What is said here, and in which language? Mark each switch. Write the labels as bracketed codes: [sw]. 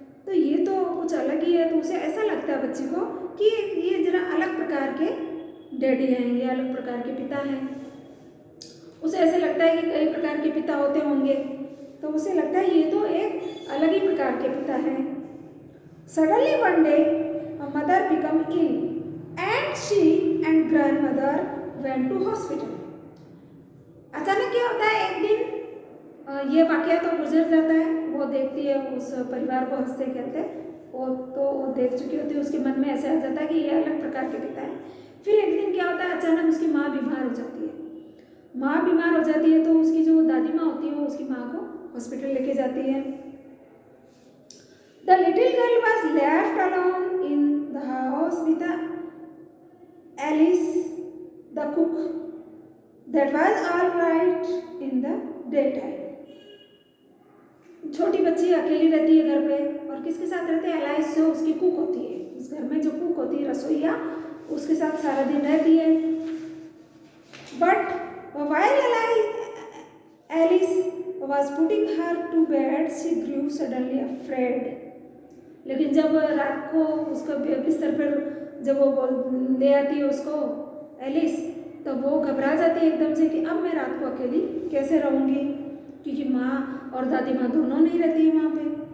[hi] तो ये तो कुछ अलग ही है। तो उसे ऐसा लगता है बच्चे को कि ये जरा अलग प्रकार के डैडी हैं, ये अलग प्रकार के पिता हैं। उसे ऐसे लगता है कि कई प्रकार के पिता होते होंगे, तो उसे लगता है ये तो एक अलग ही प्रकार के पिता हैं। [en] Suddenly one day, a mother became ill, and she and grandmother went to hospital. [hi] अचानक क्या होता है, एक दिन ये वाकया तो गुजर जाता है। वो देखती है उस परिवार को हंसते खेलते, वो देख चुकी होती है। उसके मन में ऐसे आ जाता है कि ये अलग प्रकार के पिता है। फिर एक दिन क्या होता है, अचानक उसकी माँ बीमार हो जाती है। माँ बीमार हो जाती है तो उसकी जो दादी माँ होती है वो उसकी माँ को हॉस्पिटल लेके जाती है। [en] The little girl was left alone in the house with Alice, the cook. That was all right in the daytime. [hi] छोटी बच्ची अकेली रहती है घर पे, और किसके साथ रहते हैं? एलाइस, जो उसकी कुक होती है। उस घर में जो कुक होती है, रसोईया, उसके साथ सारा दिन रहती है। [en] But while Alice was putting her to bed, she grew suddenly afraid. [hi] लेकिन जब रात को उसको बिस्तर पर जब वो ले आती है उसको एलिस, तो वो घबरा जाती है एकदम से कि अब मैं रात को अकेली कैसे रहूँगी, क्योंकि माँ और दादी माँ दोनों नहीं रहती है वहाँ पे।